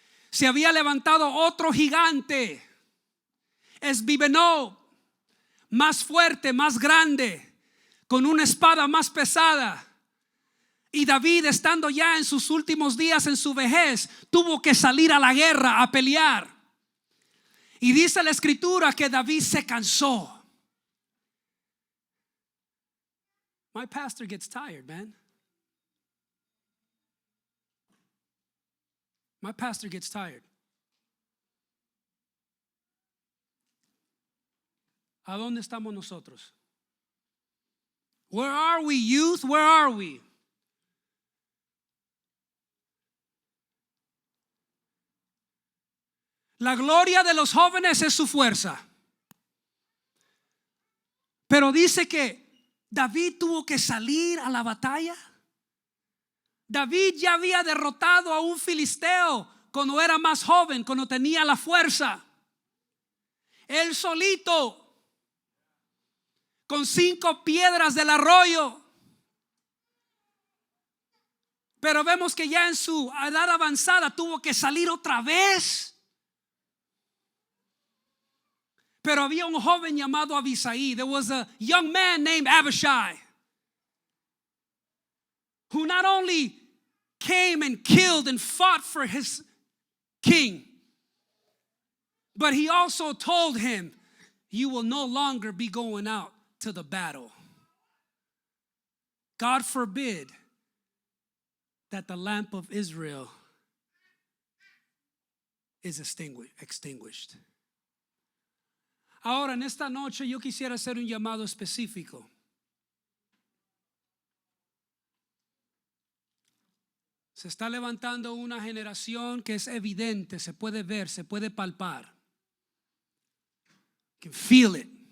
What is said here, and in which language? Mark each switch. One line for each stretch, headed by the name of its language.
Spanish: Se había levantado otro gigante, Esbibenob, más fuerte, más grande, con una espada más pesada. Y David, estando ya en sus últimos días, en su vejez, tuvo que salir a la guerra a pelear. Y dice la escritura que David se cansó.
English: My pastor gets tired, man. My pastor gets tired.
Spanish: ¿A dónde estamos nosotros?
English: Where are we, youth? Where are we?
Spanish: La gloria de los jóvenes es su fuerza. Pero dice que David tuvo que salir a la batalla. David ya había derrotado a un filisteo cuando era más joven, cuando tenía la fuerza. Él solito, con 5 piedras del arroyo. Pero vemos que ya en su edad avanzada tuvo que salir otra vez. Pero había un joven llamado Abisai.
English: There was a young man named Abishai who not only came and killed and fought for his king, but he also told him, you will no longer be going out to the battle. God forbid that the lamp of Israel is extinguished.
Spanish: Ahora, en esta noche yo quisiera hacer un llamado específico. Se está levantando una generación que es evidente, se puede ver, se puede palpar.
English: You can feel it.